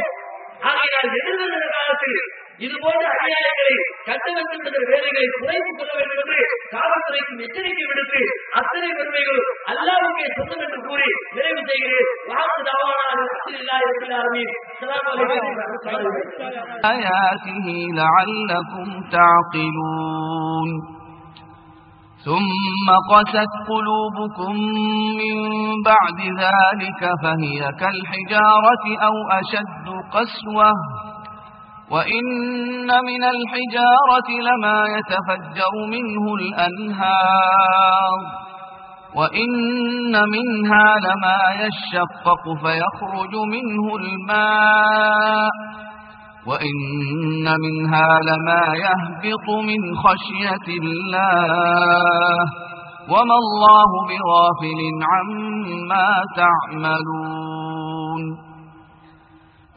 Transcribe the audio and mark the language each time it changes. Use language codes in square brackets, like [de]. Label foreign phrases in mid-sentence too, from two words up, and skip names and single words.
[ta] ஆகையால் எதிர்வருகிற காலத்தில் இதுபோன்ற அநியாயங்களை கட்டமைக்கின்ற வேலைகளை குறைத்துக் கொள்ள வேண்டும் என்று காவல்துறைக்கு எச்சரிக்கை விடுத்து அத்தனை பெருமைகளும் அல்லாஹ்வுக்கே சொந்தம் என்று கூறி நிறைவு செய்கிறேன். [ar] وآخر دعوانا الحمد لله رب العالمين. السلام عليكم ورحمة الله آياته لعلكم تعقلون. ثم قست قلوبكم من بعد ذلك فهي كالحجارة أو أشد قسوة وإن من الحجارة لما يتفجر منه الأنهار وإن منها لما يشقق فيخرج منه الماء وإن منها لما يهبط من خشية الله وما الله بغافل عما تعملون.